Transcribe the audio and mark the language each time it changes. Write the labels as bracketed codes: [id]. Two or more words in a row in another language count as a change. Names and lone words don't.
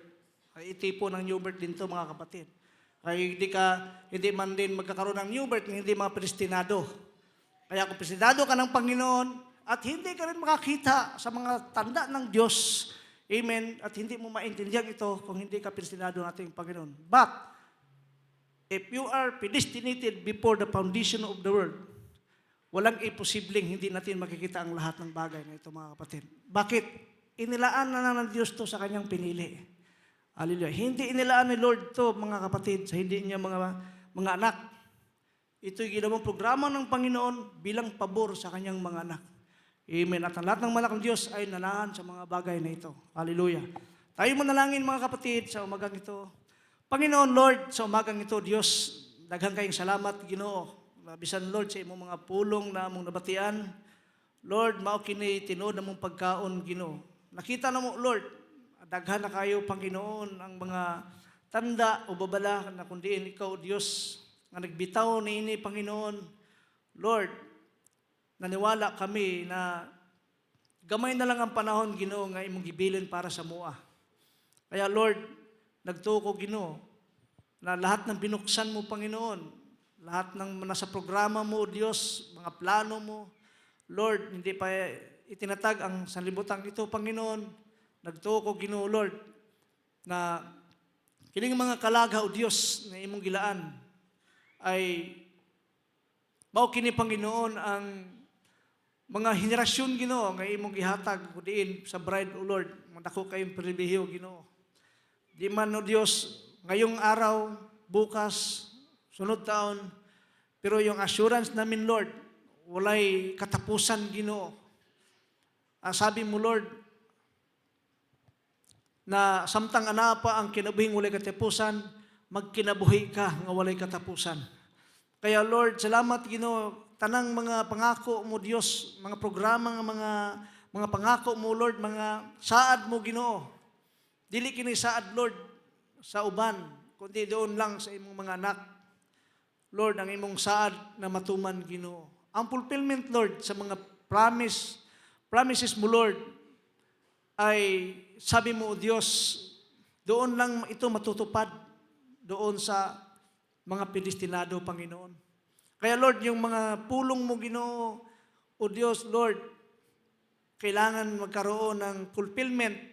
[tl] Ay itipo ng [en] new birth [tl] din to mga kapatid. Ay hindi man din magkakaroon ng [en] new birth [tl] hindi mga predestinado. Kaya kung predestinado ka ng Panginoon at hindi ka rin makakita sa mga tanda ng Diyos, amen, at hindi mo maintindihan ito kung hindi ka predestinado ng ating Panginoon. [en] But, if you are predestinated before the foundation of the world, [tl] walang imposibleng hindi natin makikita ang lahat ng bagay na ito mga kapatid. Bakit? Inilaan na ng Diyos to sa kanyang pinili. Hallelujah. Hindi inilaan ni Lord to mga kapatid sa hindi niya mga anak. Ito'y ginawang programa ng Panginoon bilang pabor sa kanyang mga anak. Amen. At ang lahat ng malakang Diyos ay nanahan sa mga bagay na ito. Hallelujah. Tayo manalangin mga kapatid sa umagang ito. Panginoon Lord, sa umagang ito, Diyos, [ceb] daghang kayong salamat, Ginoo. Bisan Lord sa imong mga pulong na among nabatian. Lord, mao kini tinuod na mong pagkaon, Ginoo. Nakita na mo, Lord, daghan na kayo, Panginoon, ang mga tanda o babala na kundiin ikaw, Diyos, nga nagbitaw niini, Panginoon. Lord, [tl] naniwala kami [ceb] na gamay na lang ang panahon, Ginoo, nga imong gibilin para sa mua. [tl] Kaya Lord, nagtuko, Ginoo, na lahat ng binuksan mo, Panginoon, lahat ng nasa programa mo, Diyos, mga plano mo, Lord, hindi pa itinatag ang sanlibutan ito, Panginoon. [ceb] Nagtuko, Ginoo, Lord, na kining mga kalagaw, Diyos, na imong gilaan ay mao kini, Panginoon, ang mga henerasyon, Ginoo, nga imong gihatag diin sa bride, O Lord. Dako kayong pribilehiyo, Ginoo. Di man, [tl] O Diyos, ngayong araw, bukas, [ceb] sunod taon, [tl] pero yung assurance namin, Lord, [ceb] walay katapusan, Ginoo. [tl] Sabi mo, [ceb] Lord, na samtang ana pa ang kinabuhing walay katapusan, magkinabuhi ka nga walay katapusan. Kaya Lord, salamat, Ginoo, tanang mga pangako mo, Dios, mga programa nga mga pangako mo, Lord, mga saad mo, Ginoo. Dili kini saad, Lord, sa uban, kundi [tl] doon lang [ceb] sa imong mga anak. Lord, ang imong saad na matuman, Ginoo. [tl] Ang fulfillment, Lord, sa mga promises mo, Lord, ay sabi mo, Diyos, doon lang ito matutupad, doon sa mga predestinado, Panginoon. Kaya Lord, yung mga pulong mo, Ginoo, o Diyos, Lord, kailangan magkaroon ng fulfillment.